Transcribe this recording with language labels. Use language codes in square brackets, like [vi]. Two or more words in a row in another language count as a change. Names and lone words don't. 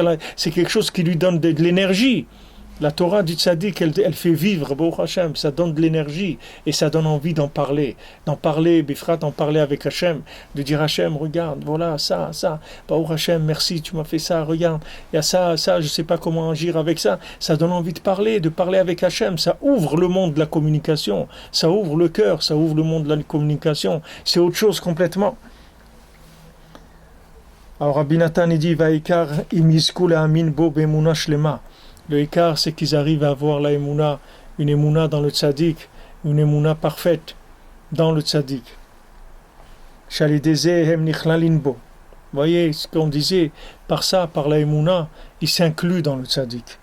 [fr] C'est quelque chose qui lui donne de l'énergie. La Torah du tzaddik, elle fait vivre, [he] ברוך השם, [fr] ça donne de l'énergie et ça donne envie d'en parler, Bifrat, d'en parler avec Hashem, de dire Hashem, regarde, voilà, ça, [he] ברוך השם, [fr] merci, tu m'as fait ça, regarde, il y a ça, je sais pas comment agir avec ça, ça donne envie de parler avec Hashem, ça ouvre le monde de la communication, ça ouvre le cœur, ça ouvre le monde de la communication, c'est autre chose complètement. Alors Rabbi Nathan dit, [he] ועיקר מזכו להאמין בו באמונה שלמה. [fr] Le écart, c'est qu'ils arrivent à avoir la émouna, une émouna dans le tzaddik, une émouna parfaite dans le tzaddik. Vous voyez ce qu'on disait, par ça, par la émouna, ils s'incluent dans le tzaddik.